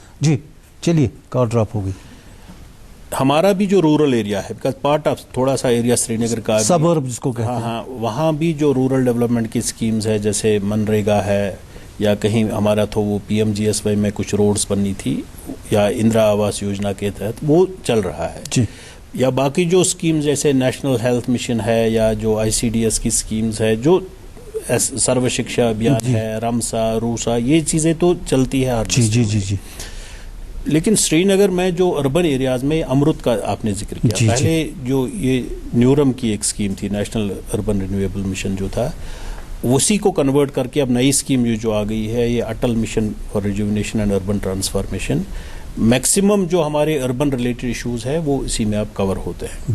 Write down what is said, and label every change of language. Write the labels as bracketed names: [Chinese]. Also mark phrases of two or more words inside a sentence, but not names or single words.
[Urdu] جی چلیے، [English] call drop [Urdu] ہو گئی. ہمارا بھی جو [English] rural area [Urdu] ہے، [English] because part of [Urdu] تھوڑا سا ایریا سری نگر کا سبرب جس کو کہتے ہیں، ہاں وہاں بھی جو [English] rural development [Urdu] کی اسکیمز ہے، جیسے منریگا ہے یا کہیں ہمارا تو وہ PMGSY میں کچھ روڈز بننی تھی یا اندرا آواس یوجنا کے تحت وہ چل رہا ہے جی. یا باقی جو اسکیمز جیسے نیشنل ہیلتھ مشن ہے یا جو ICDS کی اسکیمز ہے جو سرو شکشا ابھیان ہے رمسا روسا یہ چیزیں تو چلتی ہے ہر جی جی جی جی. لیکن سری نگر میں جو [English] urban areas [Urdu] میں امرت کا آپ نے ذکر کیا پہلے جو یہ نیورم کی ایک اسکیم تھی نیشنل اربن رینیویبل مشن جو تھا اسی کو کنورٹ کر کے اب نئی اسکیم جو آ گئی ہے یہ اٹل مشن فار ریجوینیشن اینڈ اربن ٹرانسفارمیشن میکسیمم جو ہمارے [English] urban related issues [Urdu] ہے وہ اسی میں اب کور ہوتے ہیں